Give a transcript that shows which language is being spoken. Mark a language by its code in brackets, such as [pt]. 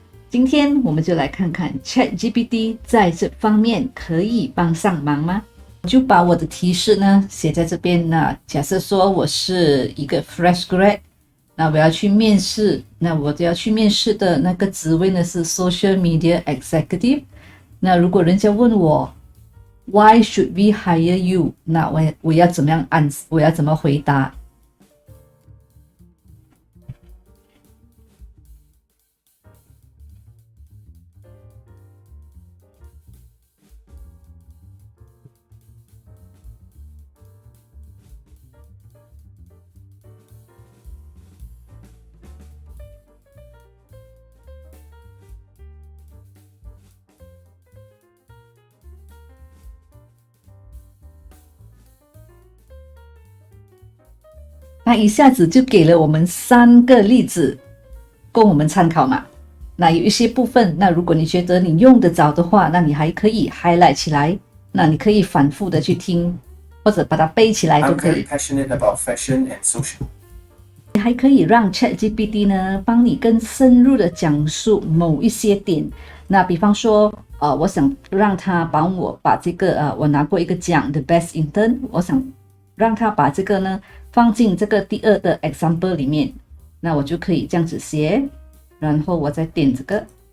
[zh] 今天我们就来看看 ChatGPT 在这方面可以帮上忙吗？我就把我的提示呢写在这边。那假设说我是一个 fresh grad， 那我要去面试，那我要去面试的那个职位呢是 social media executive。那如果人家问我 [en] Why should we hire you？ [zh] 那我要怎么样我要怎么回答？那一下子就给了我们3个例子供我们参考嘛。那有一些部分，那如果你觉得你用得着的话，那你还可以 highlight 起来，那你可以反复的去听，或者把它背起来都可以。 [en] I'm very passionate about fashion and social. [zh] 你还可以让 ChatGPT 呢帮你更深入的讲述某一些点。那比方说我想让他帮我把这个我拿过一个奖 The Best Intern， 我想让他把这个呢放进这个第2的 example 里面，那我就可以这样子写，然后我再点这个。